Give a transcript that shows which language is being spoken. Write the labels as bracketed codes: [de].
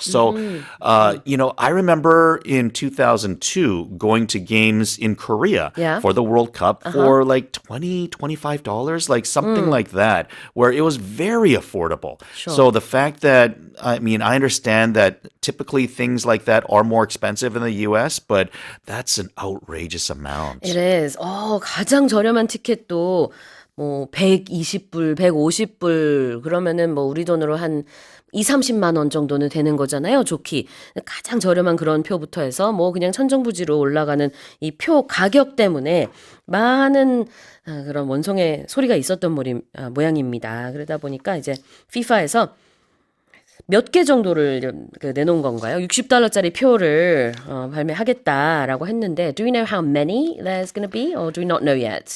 [en] So, I remember in 2002 going to games in Korea for the World Cup for like $20, $25, like something like that, where it was very affordable. Sure. So the fact that, I understand that typically things like that are more expensive in the US, but that's an outrageous amount. It is. [ko] 가장 저렴한 티켓도 뭐 120불, 150불 그러면은 뭐 우리 돈으로 한 20-30만 원 정도는 되는 거잖아요. 좋기. 가장 저렴한 그런 표부터 해서 뭐 그냥 천정부지로 올라가는 이 표 가격 때문에 많은 그런 원성의 소리가 있었던 모양입니다. 그러다 보니까 이제 FIFA에서 몇 개 정도를 내놓은 건가요? $60짜리 표를 발매하겠다라고 했는데 [en] do we know how many there's going to be or do we not know yet?